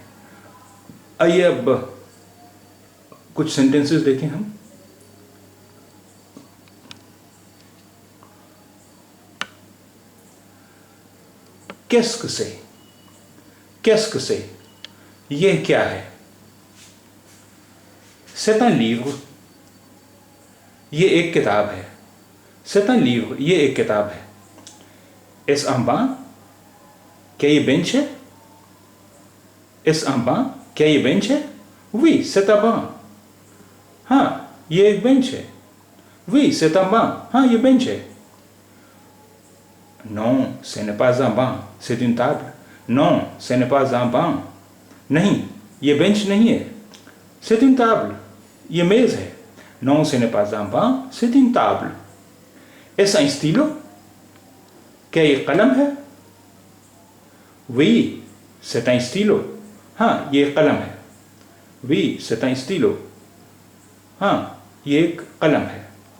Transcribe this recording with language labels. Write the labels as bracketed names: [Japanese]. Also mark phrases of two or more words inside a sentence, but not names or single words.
[Hindi] आइए अब कुछ सेंटेंसेस देखें हम। [French] qu'est-ce que c'est, qu'est-ce que c'est, [Hindi] ये क्या है। [French] c'est un livre, [Hindi] ये एक किताब है। [French] c'est un livre, [Hindi] ये एक किताब है। [French] est-ce un banc, [Hindi] क्या ये बेंच है। [French] est-ce un banc, [Hindi] क्या ये बेंच है। [French] oui c'est un banc, [Hindi] हाँ ये एक बेंच है। [French] oui c'est un banc, [Hindi] हाँ ये बेंच है। [French] non ce n'est pas un banc, c'est une table। non ce n'est pas un banc, [Hindi] नहीं ये बेंच नहीं है। [French] c'est une table, [Hindi] ये मेज है। [French] non ce n'est pas un banc, c'est une table। est-ce un stylo, [Hindi] क्या ये कलम है। [French] oui c'est un stylo, [Hindi] हाँ ये कलम है। [French] oui c'est un stylo, [Hindi] हाँ ये एक कलम है।